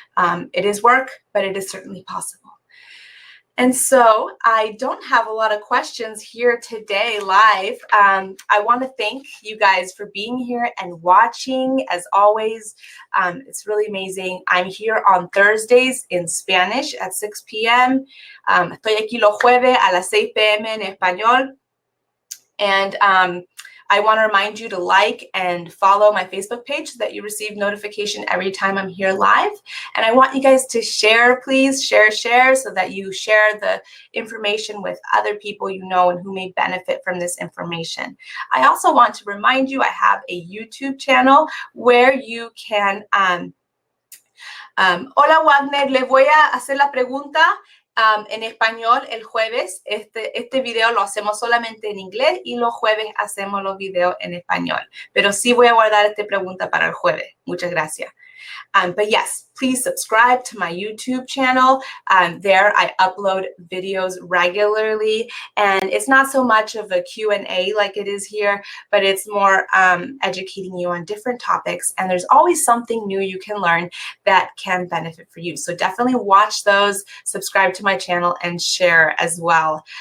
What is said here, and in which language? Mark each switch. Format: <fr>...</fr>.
<en>It is work, but it is certainly possible. And so I don't have a lot of questions here today live. I want to thank you guys for being here and watching. As always, it's really amazing. I'm here on Thursdays in Spanish at 6 p.m.</en> <es>Estoy aquí los jueves a las 6 p.m. en español.</es> <en>And I want to remind you to like and follow my Facebook page so that you receive notification every time I'm here live. And I want you guys to share, please, share, so that you share the information with other people you know and who may benefit from this information. I also want to remind you I have a YouTube channel where you can...</en> <es>Hola, Wagner, le voy a hacer la pregunta en español el jueves. Este video lo hacemos solamente en inglés y los jueves hacemos los videos en español. Pero sí voy a guardar esta pregunta para el jueves. Muchas gracias.</es> <en>But yes, please subscribe to my YouTube channel. There I upload videos regularly, and it's not so much of a Q&A like it is here, but it's more educating you on different topics, and there's always something new you can learn that can benefit for you. So definitely watch those, subscribe to my channel, and share as well.</en>